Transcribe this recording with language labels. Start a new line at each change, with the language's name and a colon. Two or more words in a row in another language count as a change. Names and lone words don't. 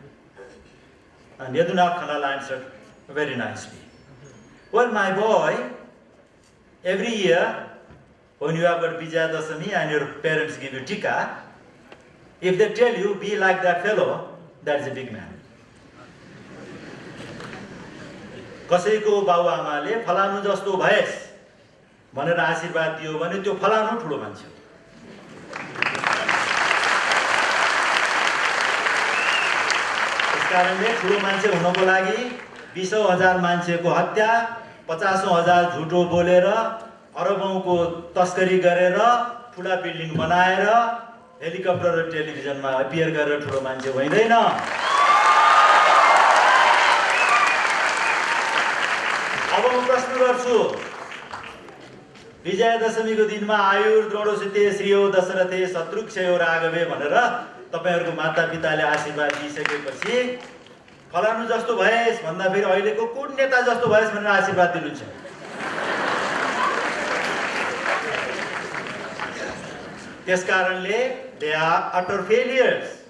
English: And Yadunnath Khanal answered very nicely, "Well, my boy, every year when you have got Vijaya Dasami and your parents give you tika, if they tell you, be like that fellow, that's a big man."
Nepali: कसैको बाबुआमाले फलानु जस्तो भएस् भनेर आशीर्वाद दियो भने त्यो फलानु ठुलो मान्छे हो। त्यसकारणले ठुलो मान्छे हुनको लागि 20,000 मान्छेको हत्या, 50,000 झुटो बोलेर, अरबौंको तस्करी गरेर, ठुला बिल्डिङ बनाएर, हेलिकप्टर र टेलिभिजनमा अपियर गरेर ठुलो मान्छे भइदैन। अब म प्रश्न गर्छु, विजयादशमीको दिनमा
Sanskrit: आयुर द्रोणोसिते श्रियो दशरथे शत्रुक्षयो राघवे
Nepali: भनेर तपाईहरुको मातापिताले आशीर्वाद दिइसकेपछि फलानु जस्तो भएस् भन्दा फेरि अहिलेको कुन नेता जस्तो भएस् भनेर आशीर्वाद दिनुहुन्छ।
English: त्यसकारणले they are utter failures.